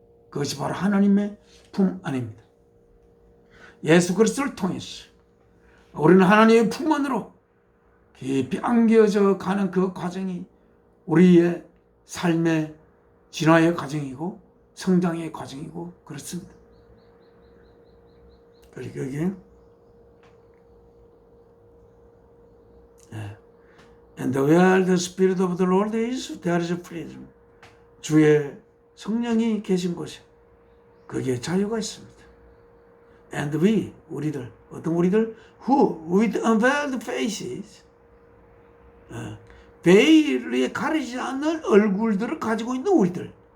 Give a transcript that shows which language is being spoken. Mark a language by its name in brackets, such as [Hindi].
[Korean] 그것이 바로 하나님의 품 안입니다. 예수 그리스도를 통해서 우리는 하나님의 품 안으로 깊이 안겨져 가는 그 과정이 우리의 삶의 진화의 과정이고 성장의 과정이고 그렇습니다. 그리고 여기 [English] And where the Spirit of the Lord is, there is freedom. [Korean] 주의 성령이 계신 곳에 거기에 자유가 있습니다. [English] And we, [Korean] 우리들, 어떤 우리들? [English] Who, with unveiled faces, [Korean] 베일에 가리지 않는 얼굴들을 가지고 있는 우리들.